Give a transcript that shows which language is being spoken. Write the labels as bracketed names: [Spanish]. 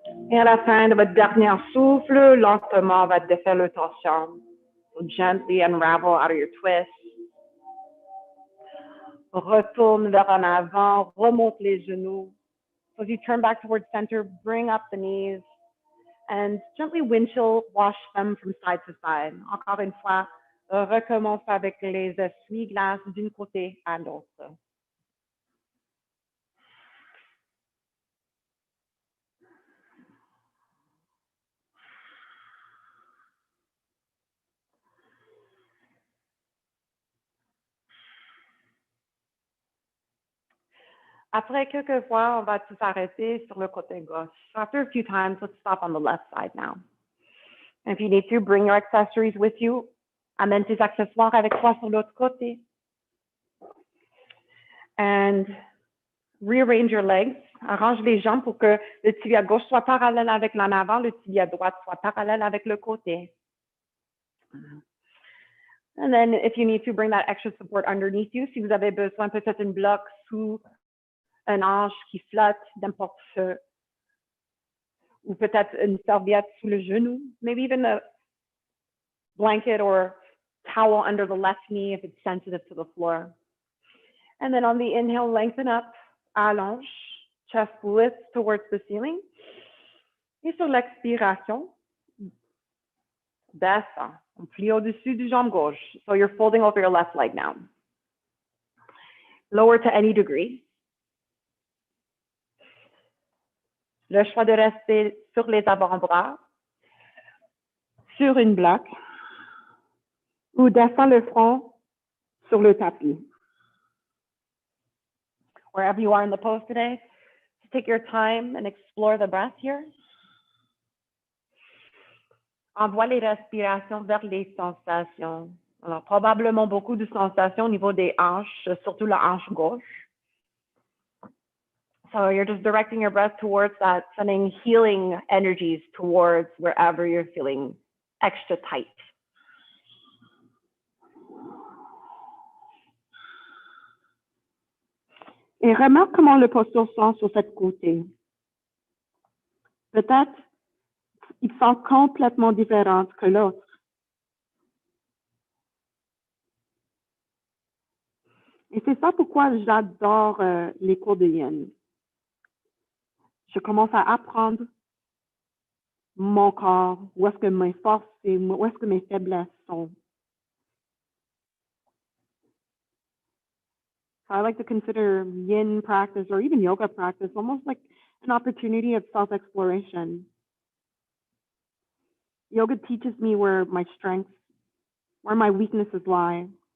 [French] Et à la fin de votre dernier souffle, lentement, on va défaire le tension. [English] So gently unravel out of your twist. [French] Retourne vers en avant, remonte les genoux. [English] So as you turn back towards center, bring up the knees and gently windshield wash them from side to side. [French] Encore une fois, recommence avec les essuie-glaces d'un côté à l'autre. Après quelques fois, on va tous arrêter sur le côté gauche. [English] So after a few times, let's stop on the left side now. And if you need to, bring your accessories with you. [French] Amène tes accessoires avec toi sur l'autre côté. [English] And rearrange your legs. [French] Arrange les jambes pour que le tibia gauche soit parallèle avec l'en avant, le tibia droite soit parallèle avec le côté. [English] And then if you need to, bring that extra support underneath you. [French] Si vous avez besoin, peut-être une bloc sous un hanche qui flotte, n'importe ce, ou peut-être une serviette sous le genou, [English] maybe even a blanket or towel under the left knee if it's sensitive to the floor. And then on the inhale, lengthen up, allonge, chest lifts towards the ceiling. [French] Et sur l'expiration, descend, on plie au-dessus du jambe gauche. [English] So you're folding over your left leg now. Lower to any degree. [French] Le choix de rester sur les avant-bras, sur une bloc, ou descend le front sur le tapis. [English] Wherever you are in the pose today, take your time and explore the breath here. [French] Envoie les respirations vers les sensations. Alors, probablement beaucoup de sensations au niveau des hanches, surtout la hanche gauche. [English] So you're just directing your breath towards that, sending healing energies towards wherever you're feeling extra tight. [French] Et remarque comment le posture sent sur cette côté. Peut-être il sent complètement différent que l'autre. Et c'est ça pourquoi j'adore les cours de yin. Je commence à apprendre mon corps, où est-ce que mes forces et où est-ce que mes faiblesses sont. [English] So I like to consider yin practice or even yoga practice almost like an opportunity of self-exploration. Yoga teaches me where my strengths, where my weaknesses lie.